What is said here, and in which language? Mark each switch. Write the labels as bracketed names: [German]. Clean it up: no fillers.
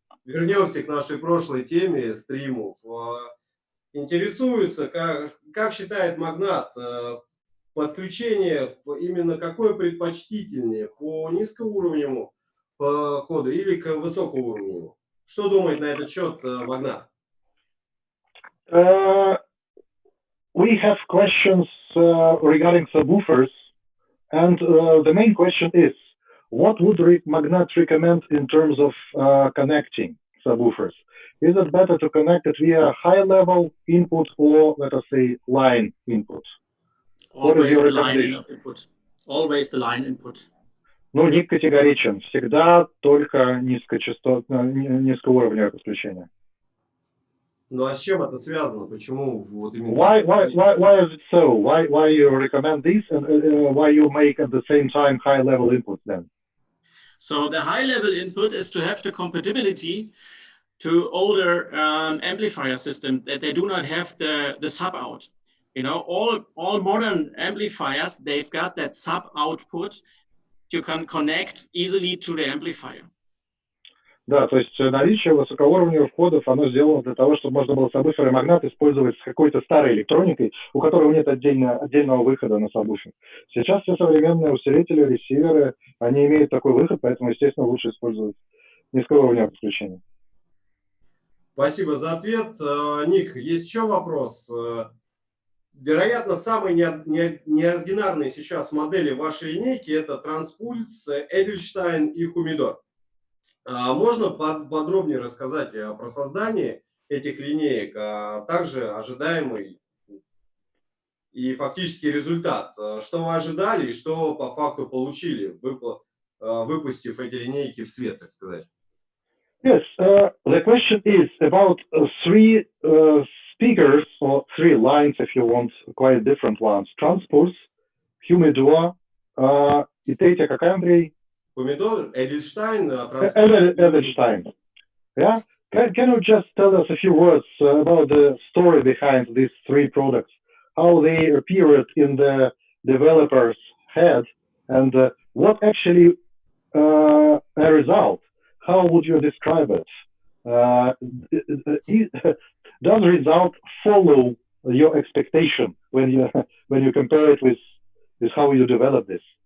[Russian] Вернемся к нашей прошлой теме стримов. Интересуется, как считает Magnat, подключение именно какое предпочтительнее, по низкоуровневому ходу или к высокоуровневому? Что думает на этот счет Magnat? [English] We have questions regarding subwoofers, and the main question is, what would Magnat recommend in terms of connecting subwoofers? Is it better to connect it via high-level input or, let us say, line input? Always the line input. Always the line input. [Russian] Ну, Ник категоричен. Всегда только низкоуровневое подключение. Ну, а с чем это связано? Почему вот именно? [English] Why is it so? Why you recommend this, and why you make at the same time high-level input then? So the high-level input is to have the compatibility to older amplifier systems that they do not have the sub out. You know, all modern amplifiers, they've got that sub output you can connect easily to the amplifier. [Russian] Да, то есть наличие высокоуровневых входов, оно сделано для того, чтобы можно было сабвуферы Magnat использовать с какой-то старой электроникой, у которой нет отдельного выхода на сабвуфер. Сейчас все современные усилители, ресиверы, они имеют такой выход, поэтому, естественно, лучше использовать низкоуровневое подключение. Спасибо за ответ. Ник, есть еще вопрос. Вероятно, самые неординарные сейчас модели вашей линейки – это Транспульс, Эдельштайн и Хумидор. Можно подробнее рассказать про создание этих линеек, а также ожидаемый и фактический результат? Что вы ожидали и что по факту получили, выпустив эти линейки в свет, так сказать? [English] Yes, the question is about three speakers, or three lines, if you want, quite different ones. [Russian] Transpulse, Humidor, и третья какая, Андрей? Помидор, Эдельштайн, Эдельштайн. [English] Yeah? Can you just tell us a few words about the story behind these three products, how they appeared in the developer's head, and what actually a result? How would you describe it? Does the result follow your expectation when you compare it with how you develop this?